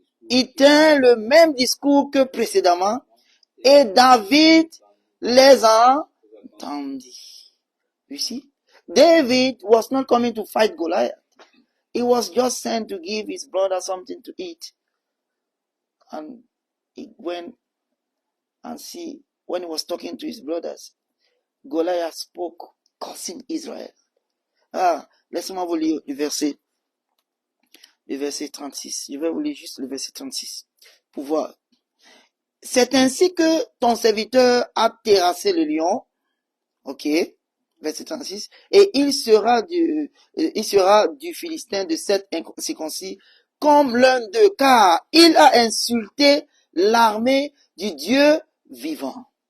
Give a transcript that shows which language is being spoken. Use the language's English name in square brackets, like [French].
[French] Il tint le même discours que précédemment et David les entendit. [English] You see? David was not coming to fight Goliath. He was just sent to give his brother something to eat. And he went and see, when he was talking to his brothers, Goliath spoke, cursing Israel. [French] Laissez-moi vous lire le verset 36. Je vais vous lire juste le verset 36 pour voir. C'est ainsi que ton serviteur a terrassé le lion. Ok. Verset 36. Et il sera du Philistin de cet incirconcis comme l'un d'eux, car il a insulté l'armée du Dieu vivant.